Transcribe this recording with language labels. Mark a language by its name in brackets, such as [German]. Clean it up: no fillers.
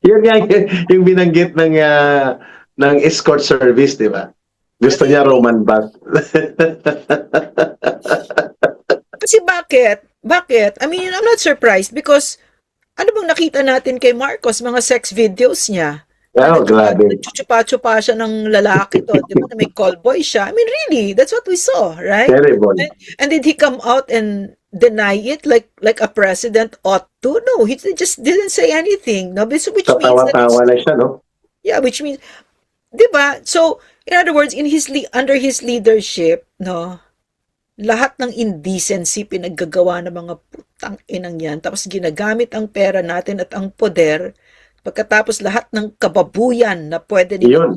[Filipino] Yun nga yung binanggit ng escort service, di ba? Gusto niya [English] Really? Roman bath. [Filipino] Kasi bakit? Bakit? [English] I mean, I'm not surprised because [Filipino] ano bang nakita natin kay Marcos, mga sex videos niya? Na Oh, grabe. nagtsuchupa-tsupa siya ng lalaki to, di ba? Na may callboy siya. [English] I mean, really, that's what we saw, right? Terrible. And did he come out and deny it like a president ought to? No, he just didn't say anything. No, which means that [Filipino] Tatawa-tawa na siya, no? [English] yeah, which means, di ba? So, in other words, under his leadership, [Filipino] no, lahat ng indecency pinaggagawa ng mga putang inang yan, tapos ginagamit ang pera natin at ang poder, pagkatapos lahat ng kababuyan na pwede nilang